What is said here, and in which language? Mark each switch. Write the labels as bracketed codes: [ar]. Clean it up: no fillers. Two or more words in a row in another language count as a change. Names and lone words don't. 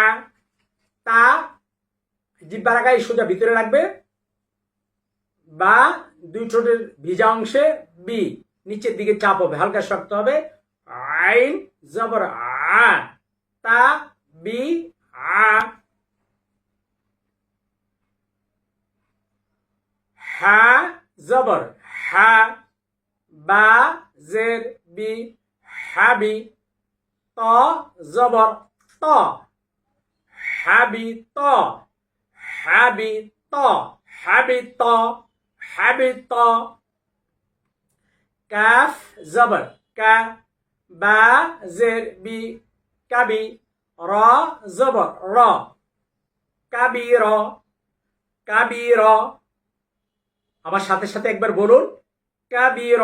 [bn] তা জিহ্বার আগায় সোজা ভিতরে রাখবে, বা দুই ঠোঁটের ভিজা অংশে বি, নিচের দিকে চাপ হবে, হালকা শক্ত হবে। আইন জবর আ, তা বি আ। হা জবর হা, বা জের বি, হাবি, ত জবর ত, হাবি ত, হাবি ত, হাবি ত, হাবি ত। কাফ জবর কা, বা জের বি, কাবি, র জবর র, কাবির, কাবির। আমার সাথে সাথে একবার বলুন কাবির।